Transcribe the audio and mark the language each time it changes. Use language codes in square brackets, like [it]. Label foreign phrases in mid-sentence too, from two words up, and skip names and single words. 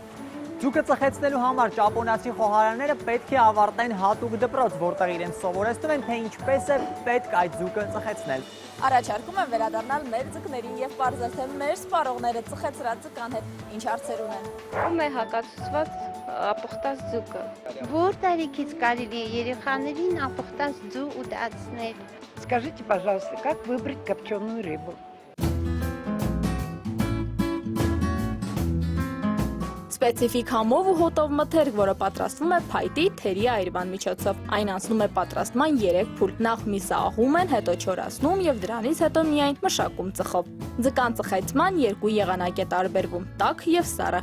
[hy] Ձուկը ծխեցնելու համար ճապոնացի խոհարարները պետք է ավարտեն հատուկ դպրոց, որտեղ իրենց սովորեցնում են, թե ինչպես է պետք այդ ձուկը ծխեցնել։ Առաջարկում եմ վերադառնալ մեր ձկներին եւ պարզել, թե մեր սպառողները ծխեցրած ձկան հետ ինչ հարցեր ունեն։ Ում է հակացված ապխտած ձուկը։ Որ տարիքից կարելի է երեխաներին ապխտած ձու ուտացնել։ [ru] Скажите, пожалуйста, как выбрать копченую рыбу? [hy] Սպეციფիկ համով ու հոտով մթերք, որը պատրաստվում է փայտի թերի այրման միջոցով։ Այն անցնում է պատրաստման 3 փուլ։ Նախ միսը աղում են, հետո չորացնում եւ դրանից հետո միայն մշակում ծխով։ Ձկան ծխեցման 2 եղանակ է տարբերվում՝ տաք եւ սառը։